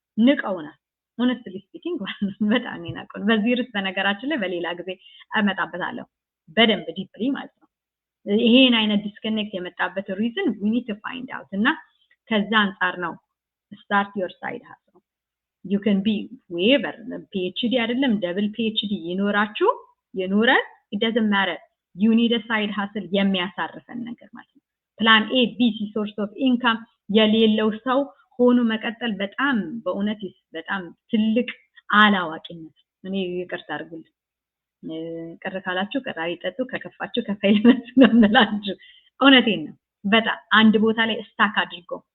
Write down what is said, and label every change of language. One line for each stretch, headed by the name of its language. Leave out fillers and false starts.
Amharic: ንቀውናል።
English: honestly speaking
Amharic: በጣም ይናቀው። በዚህ ርዕስ በነገራችን ላይ በሌላ ጊዜ አመጣበታለሁ በደንብ ዲፕሊ ማለት ነው። ይሄን አይነት ዲስከኔክት የመጣበት
English: reason we need to find out
Amharic: እና ከዛ አንፃር ነው
English: start your side hustle. You can be whoever PhD
Amharic: አይደለም
English: double PhD
Amharic: ይኖራችሁ ይኖረን
English: it doesn't matter. You need a side hustle
Amharic: የሚያሳርፈን ነገር ማለት ነው። ፕላን A B C
English: source of income
Amharic: የሌለው ሰው ሆኖ መቀጠል በጣም በእውነት በጣም ትልቅ አላዋቂነት። እኔ ይቅርታ አድርጉልኝ። ቅር ካላችሁ ቀራሪ ጠጡ፣ ከከፋችሁ ከፋይልነት ነው የምላችሁ። እውነቴን ነው። በጣም አንድ ቦታ ላይ ስታክ አድርጎ